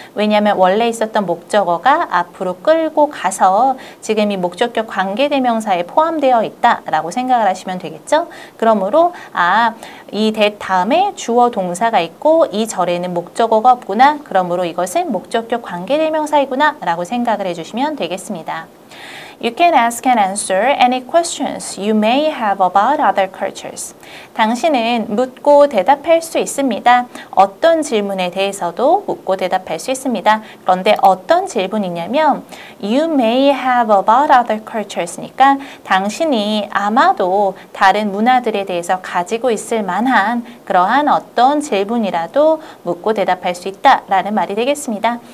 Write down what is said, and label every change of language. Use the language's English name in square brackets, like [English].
[Korean] 왜냐하면 원래 있었던 목적어가 앞으로 끌고 가서 지금 이 목적격 관계대명사에 포함되어 있다라고 생각을 하시면 되겠죠. 그러므로 이 that 다음에 주어 동사가 있고 이 절에는 목적어가 없구나. 그러므로 이것은 목적격 관계대명사이구나 라고 생각을 해주시면 되겠습니다. [English] You can ask and answer any questions you may have about other cultures. [Korean] 당신은 묻고 대답할 수 있습니다. 어떤 질문에 대해서도 묻고 대답할 수 있습니다. 그런데 어떤 질문이냐면 [English] You may have about other cultures [Korean] 니까 당신이 아마도 다른 문화들에 대해서 가지고 있을 만한 그러한 어떤 질문이라도 묻고 대답할 수 있다라는 말이 되겠습니다.